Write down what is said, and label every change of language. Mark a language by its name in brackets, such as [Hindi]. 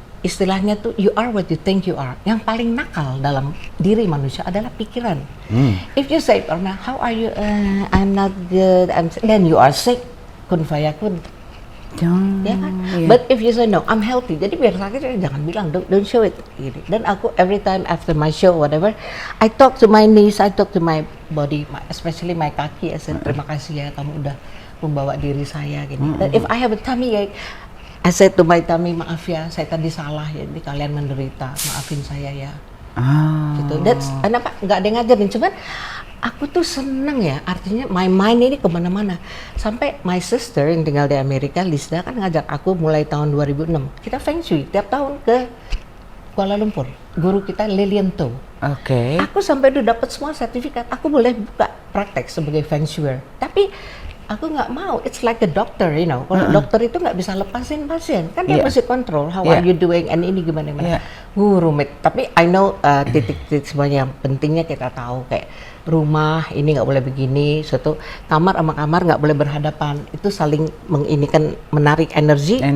[English] Istilahnya tuh you are what you think you are. [Indonesian] Yang paling nakal dalam diri manusia adalah pikiran. [English] If you say, Orna, how are you? I'm not good. Then you are sick. Kun fayakun. Ya kan? But if you say no, I'm healthy. Jadi biar sakit jangan bilang don't show it. Dan aku every time after my show whatever, I talk to my knees, I talk to my body, especially my kaki. [Indonesian] I said terima kasih ya kamu udah membawa diri saya gini. Dan if I have a tummy ache, I said to my tummy, maaf ya, saya tadi salah ya, jadi kalian menderita, maafin saya ya. Gitu. That's, kenapa nggak ada yang ngajarin, cuman aku tuh seneng ya, artinya my mind ini kemana-mana. Sampai my sister yang tinggal di Amerika, Lisa, kan ngajak aku mulai tahun 2006. Kita Feng Shui tiap tahun ke Kuala Lumpur. Guru kita Lilian To. Oke. Aku sampai udah dapat semua sertifikat. Aku boleh buka praktek sebagai Feng Shuier. Tapi aku nggak mau. [English] It's like a doctor, you know. [Indonesian] Kalau dokter itu nggak bisa lepasin pasien, kan dia mesti kontrol. How are you doing? And ini gimana? Rumit. Tapi I know titik-titik semuanya yang pentingnya kita tahu, kayak rumah ini nggak boleh begini, suatu kamar sama kamar nggak boleh berhadapan, itu saling menginikan, menarik energi.